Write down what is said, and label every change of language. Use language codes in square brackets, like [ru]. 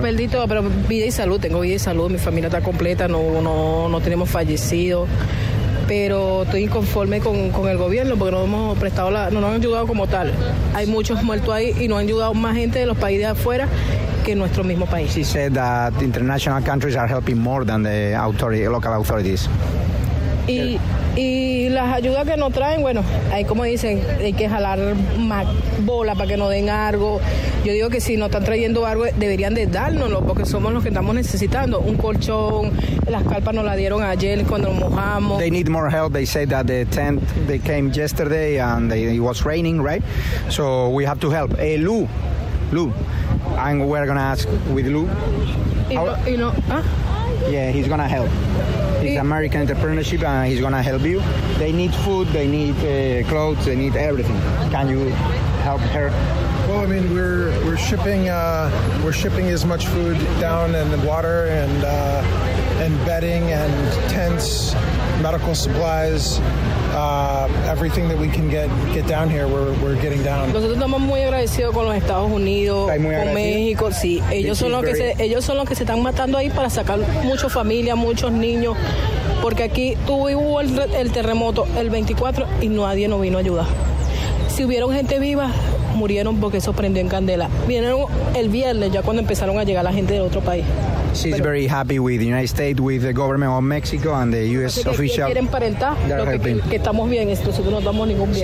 [es] perdí todo, pero vida y salud, tengo vida y salud, mi familia está completa, no tenemos fallecidos, pero estoy inconforme con el gobierno porque no nos han ayudado como tal. Hay muchos muertos ahí y no han ayudado más gente de los países de afuera que nuestro mismo país. [en] She said that international countries are helping more than the authority, local authorities. [es] Y las ayudas que nos traen, bueno, hay como dicen, hay que jalar más bola para que nos den algo. Yo digo que si nos están trayendo algo, deberían de dárnoslo, porque somos los que estamos necesitando. Un colchón, las carpas nos la dieron ayer cuando nos mojamos. [en] They need more help. They said that the tent, they came yesterday and it was raining, right? So we have to help. Lou, and we're going to ask with Lou. Yeah, he's going to help. It's American entrepreneurship and he's going to help you. They need food, they need clothes, they need everything. Can you help her? Well, I mean, we're shipping as much food down and water and bedding and tents, medical supplies, everything that we can get down here, we're getting down. [es] Nosotros estamos muy agradecidos con los Estados Unidos, con México, sí. Ellos son los que se están matando ahí para sacar muchas familias, muchos niños, porque aquí hubo el terremoto el 24 y nadie nos vino a ayudar. Si hubieron gente viva, murieron porque eso prendió en candela. Vinieron el viernes, ya cuando empezaron a llegar la gente del otro país. [en] She's very happy with the United States, with the government of Mexico and the U.S. official. [es] Quieren aparentar lo que estamos bien, esto, si no damos ningún bien.